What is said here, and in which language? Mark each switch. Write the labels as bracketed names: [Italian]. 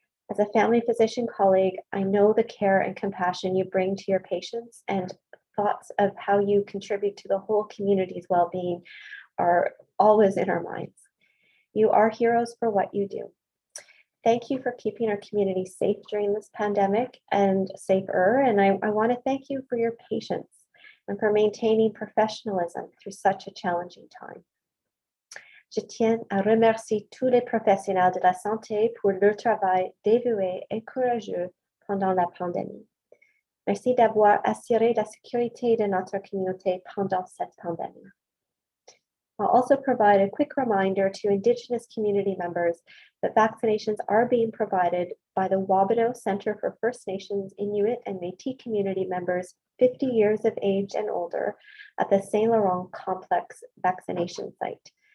[English] As a family physician colleague, I know the care and compassion you bring to your patients, and thoughts of how you contribute to the whole community's well-being are always in our minds. You are heroes for what you do. Thank you for keeping our community safe during this pandemic and safer. And I want to thank you for your patience and for maintaining professionalism through such a challenging time. [French] Je tiens à remercier tous les professionnels de la santé pour leur travail dévoué et courageux pendant la pandémie. Merci d'avoir assuré la sécurité de notre communauté pendant cette pandémie. [English] I'll also provide a quick reminder to Indigenous community members that vaccinations are being provided by the Wabido Center for First Nations, Inuit, and Métis community members 50 years of age and older at the Saint Laurent Complex vaccination site.